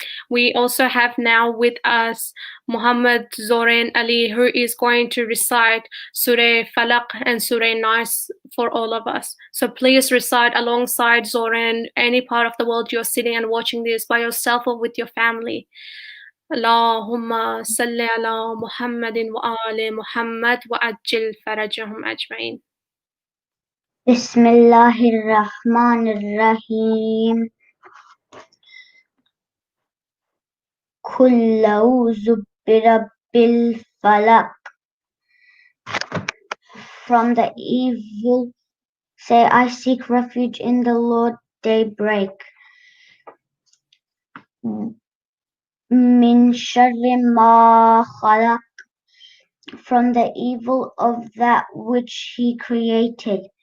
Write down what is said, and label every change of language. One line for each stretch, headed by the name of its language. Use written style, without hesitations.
English: We also have now with us Muhammad Zoran Ali, who is going to recite Surah Falaq and Surah Nas for all of us. So please recite alongside Zoran, any part of the world you're sitting and watching this by yourself or with your family.
Arabic: اللهم صل على محمد وآل محمد وعجل فرجهم أجمعين. بسم الله الرحمن الرحيم قل أعوذ برب الفلق.
English: From the evil, say I seek refuge in the Lord daybreak.
Arabic: من شر ما خلق,
English: from the evil of that which he created.